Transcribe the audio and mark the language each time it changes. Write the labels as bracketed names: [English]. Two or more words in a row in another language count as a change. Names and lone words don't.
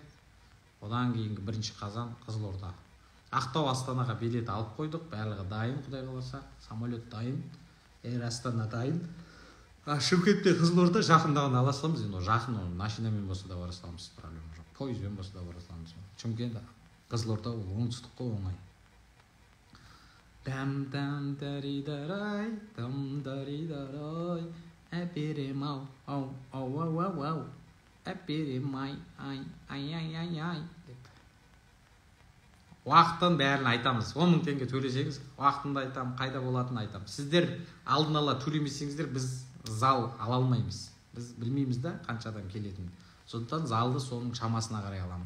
[Kazakh] Одан кейінгі 1 қазан Қызылорда. Ақтау Астанаға билет алып қойдық, барлығы дайын, Құдай қаласа. Самолет дайын, Air Астана дайын. Шымкентте Қызылорда жақындағын ала саламыз, енді жақын, машинамен болса да бара саламыз, проблема жоқ. Пойызбен болса да бара саламыз. Шымкент Қызылорда ол оңтүстік қой, оңай. Дам-дам-дари-дарай, дам-дари-дарай, әперем-ау, ау-ау-ау-ау, әперем-ай, ай-ай-ай-ай деп. уақытын бәрін айтамыз. 10 мың теңге төлесеңіз, уақытында айтамын, қайда болатынын айтамын. Сіздер алдын ала төлемесеңіздер, біз зал ала алмаймыз. Біз білмейміз да қаншадан келетінін. Сондықтан залды соның шамасына қарай аламыз.